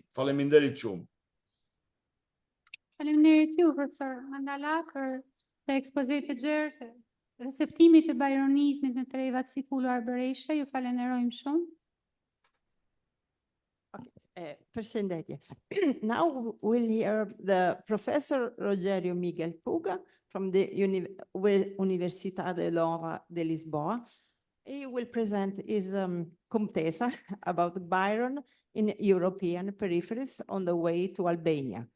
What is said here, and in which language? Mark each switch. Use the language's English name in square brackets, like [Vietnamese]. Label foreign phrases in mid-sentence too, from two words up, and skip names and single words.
[Albanian] Faleminderit shumë. Faleminderit ju, profesor Mandala, për të ekspozit të gjerë të receptimit të bajronizmit në trevat si Kulo Arbëreshe. Ju falenderojmë shumë. Përshëndetje. [English] Now we'll hear the Professor Rogerio Miguel Puga from the Universidade Nova de Lisboa. He will present his Comtessa about Byron in European peripheries on the way to Albania.